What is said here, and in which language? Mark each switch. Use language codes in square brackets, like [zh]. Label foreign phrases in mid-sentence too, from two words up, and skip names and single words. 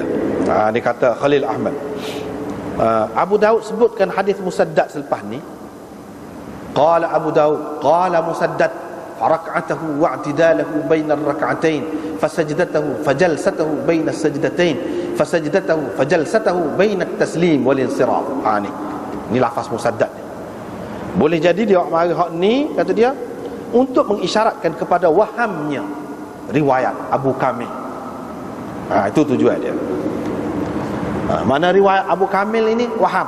[ms] Dia kata Khalil Ahmad. Abu Daud sebutkan hadis Musaddad selepas ni. [ar] قال أبو داود، قال مسدد، فركعته واعتداله بين الركعتين، فسجدته فجلسته بين السجدتين، فسجدته فجلسته بين التسليم والانصراف. [ms] Ni lafaz Musaddad ni. Boleh jadi dia mari hak ni, kata dia, untuk mengisyaratkan kepada wahamnya riwayat Abu Kamil. Itu tujuan dia. Mana riwayat Abu Kamil ini waham.